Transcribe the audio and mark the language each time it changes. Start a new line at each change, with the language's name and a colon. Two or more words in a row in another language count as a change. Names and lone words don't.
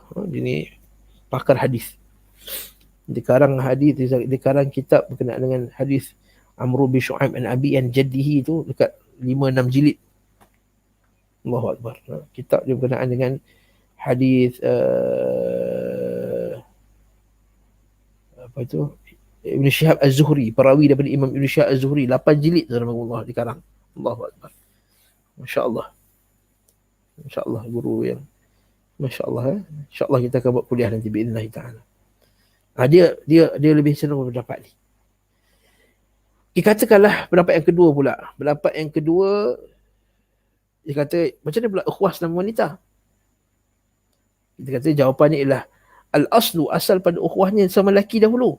Malay: Dia ni pakar hadis. Dia karang hadis, dia karang kitab berkenaan dengan hadis Amr bin Shu'aib
Arabic: an Abi an Jaddihi
Malay: tu dekat 5-6 jilid.
Arabic: Allahu Akbar.
Malay: Kitab dia berkenaan dengan hadis apa itu, Ibn Shihab Az-Zuhri, perawi daripada Imam Ibn Shihab Az-Zuhri, 8 jilid Allah dikarang.
Arabic: Allahu Akbar.
Malay: Masya-Allah. Masya-Allah, guru yang masya-Allah. Insya-Allah kita akan buat kuliah nanti
Arabic: biidznillah taala.
Malay: Dia lebih cenderung pendapat ni. Dikatakanlah pendapat yang kedua pula. Pendapat yang kedua, dia kata macam mana pula ukhuwah sama wanita? Kita kata jawapannya ialah al-aslu, asal pada ukhuwahnya sama lelaki dahulu.